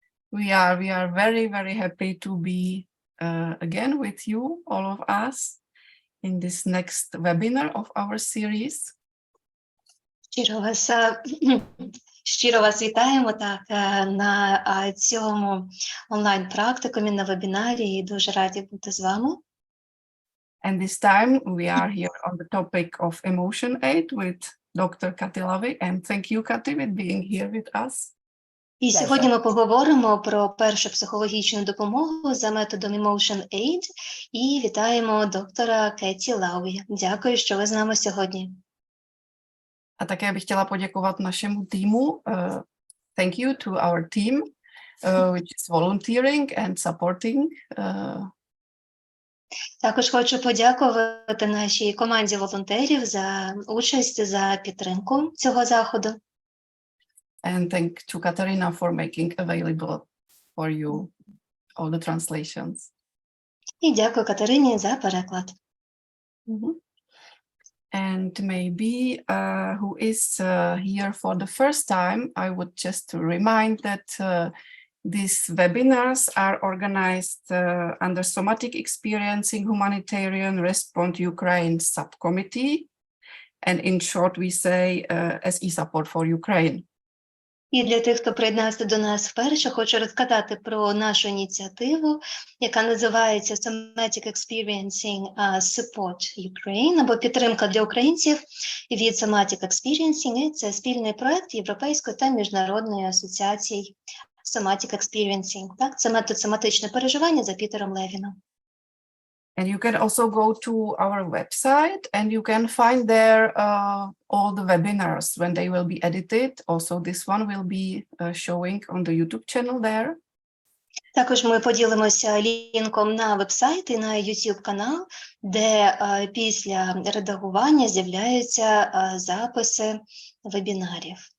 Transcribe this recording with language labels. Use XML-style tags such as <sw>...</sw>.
<en>We are very, very happy to be again with you, all of us, in this next webinar of our series.</en> <uk>Щиро вас вітаємо на цьому онлайн-практикумі, на вебінарі, і дуже раді бути з вами.</uk> <en>And this time we are here on the topic of EmotionAid with Dr. Cathy Lawi. And thank you, Cathy, for being here with us.</en> <uk>І сьогодні ми поговоримо про першу психологічну допомогу за методом EmotionAid і вітаємо доктора Cathy Lawi. Дякую, що ви з нами сьогодні.</uk> <cs>A také bych chtěla poděkovat našemu týmu.</cs> <en>Thank you to our team, which is volunteering and supporting.</en> <uk>Також хочу подякувати нашій команді волонтерів за участь, за підтримку цього заходу.</uk> <en>And thank to Katarina for making available for you all the translations.</en> <uk>І дякую Катерині за переклад.</uk> <en>And maybe who is here for the first time, I would just remind that these webinars are organized under Somatic Experiencing Humanitarian Response Ukraine Subcommittee. And in short, we say SE Support for Ukraine.</en> <uk>І для тих, хто приєднався до нас вперше, хочу розказати про нашу ініціативу, яка називається Somatic Experiencing Support Ukraine, або підтримка для українців від Somatic Experiencing. І це спільний проект Європейської та Міжнародної асоціації Somatic Experiencing. Так, це метод соматичне переживання за Пітером Левіном.</uk> <en>And you can also go to our website and you can find there all the webinars when they will be edited. Also, this one will be showing on the YouTube channel there.</en> <uk>Також ми поділимося лінком на вебсайт і на YouTube канал, де після редагування з'являються записи вебінарів.</uk>